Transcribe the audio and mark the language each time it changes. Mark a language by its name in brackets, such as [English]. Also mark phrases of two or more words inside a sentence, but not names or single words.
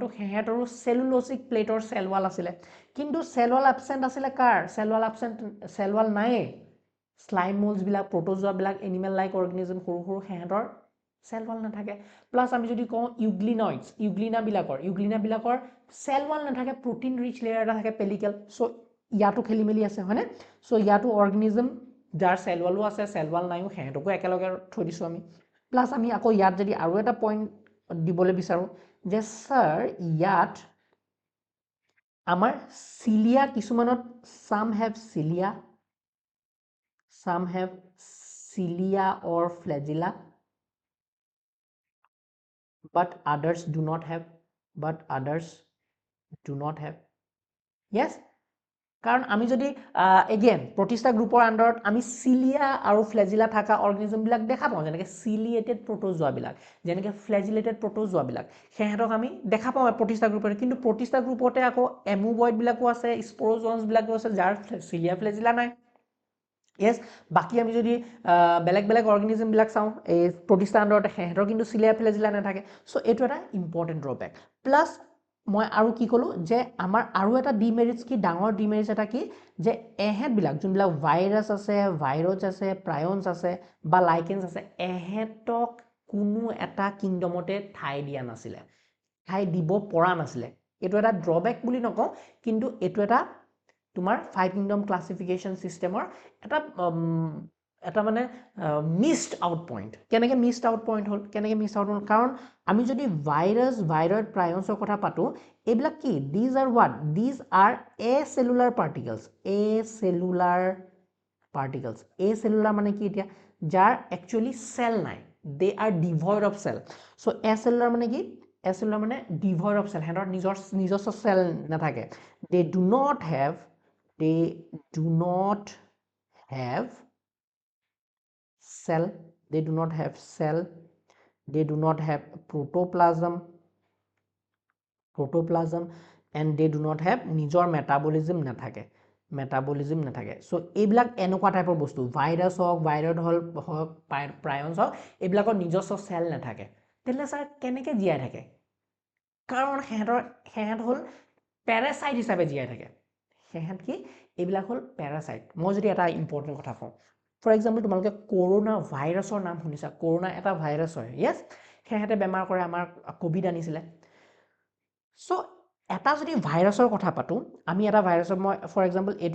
[Assamese] হেহঁতৰো সেলুলোসিক প্লেটৰ [English] cell wall [Assamese] আছিল কিন্তু [English] cell wall absent [Assamese] আছিল কাৰ [English] cell wall [Assamese] নাই [English] slime molds [Assamese] বিলাক প্ৰোটোজোয়া বিলাক [English] animal like organism [Assamese] সৰু হেহঁতৰ [English] cell wall [Assamese] নাথাকে প্লাস আমি যদি কওঁ ইউগ্লিনাবিলাকৰ সেল ওয়াল নাথাকে [English] protein rich layer [Assamese] এটা থাকে পেলিকেল সো ইয়াতো খেলি মেলি আছে হয়নে সো ইয়াতো অৰ্গানিজম যাৰ সেল ওয়ালো আছে [English] cell wall [Assamese] নাইও হেঁতকো একেলগে থৈ দিছো আমি প্লাস আমি আকৌ ইয়াত যদি আৰু এটা পইণ্ট দিবলৈ বিচাৰো যে স্যাৰ ইয়াত আমাৰ সিলিয়া কিছুমানত [English] some have cilia or flagella but others do not have yes [Assamese] কাৰণ আমি যদি [English] again protista [Assamese] গ্ৰুপৰ আন্ডাৰত আমি cilia আৰু flagella থাকা অৰ্গানিজম বিলাক দেখা পাওঁ যেনেকৈ [English] ciliated protozoa [Assamese] বিলাক যেনেকৈ [English] flagellated protozoa [Assamese] বিলাক হেঁতক আমি দেখা পাওঁ protista গ্ৰুপৰ কিন্তু protista গ্ৰুপতে আকৌ amoeboid বিলাকো আছে sporozoans বিলাকো আছে যাৰ [English] cilia flagella [Assamese] নাই yes বাকি আমি যদি বেলেগ বেলেগ অৰ্গানিজম বিলাক চাওঁ এই protista আন্ডাৰতে হেঁতৰ কিন্তু [English] cilia flagella [Assamese] নাথাকে সো এটো এটা [English] important drawback [Assamese] প্লাস মই আৰু কি কলো যে আমাৰ আৰু এটা ডিমেৰিটস কি ডাঙৰ ডিমেৰিটস এটা কি যে এহেত বিলাক যোনবিলাক ভাইৰাছ আছে ভাইৰছ আছে প্ৰায়ন্স আছে বা লাইকেন্স আছে এহেতক কোনো এটা কিংডমতে ঠাই দিয়া নাছিলে ঠাই দিব পৰা নাছিলে এটো এটা ড্ৰবেক বুলি নকওঁ কিন্তু এটো এটা তোমাৰ 5 [English] kingdom classification system [Assamese] এটা মানে [English] missed out point [Assamese] কেনেকে [English] missed out point [Assamese] হল কাৰণ আমি যদি ভাইৰাছ ভাইৰয়েড প্ৰায়ন্সৰ কথা পাতো এইবিলাক কি [English] these are what these are acellular particles [Assamese] acellular মানে কি এতিয়া যাৰ actually cell নাই [English] they are devoid of cell so acellular [Assamese] মানে কি acellular মানে [English] devoid of cell [Assamese] হেঁতৰ নিজস্ব cell নাথাকে [English] they do not have cell they do not have [Assamese] protoplasm and they do not have নিজৰ metabolism নাথাকে সো এইবিলাক এনেকুৱা টাইপৰ বস্তু ভাইৰাছ হওক ভাইৰয়েড হওক প্ৰায়ন্স হওক এইবিলাকৰ নিজস্ব সেল নাথাকে তেলে স্যাৰ কেনেকে জীয়াই থাকে কাৰণ হেঁত হল প্যাৰাসাইট হিচাপে জীয়াই থাকে হেঁত কি এইবিলাক হল প্যাৰাসাইট মই যদি এটা ইম্পৰ্টেন্ট কথা কওঁ [English] for example [Assamese] তোমালোকে কৰোনা ভাইৰাছৰ নাম শুনিছা কৰোনা এটা ভাইৰাছ হয় ইয়েস হেঁতে বেমাৰ কৰে আমাৰ কোভিড আনিছিলে সো এটা যদি ভাইৰাছৰ কথা পাতো আমি এটা ভাইৰাছৰ মই [English] for example [Assamese] এইটো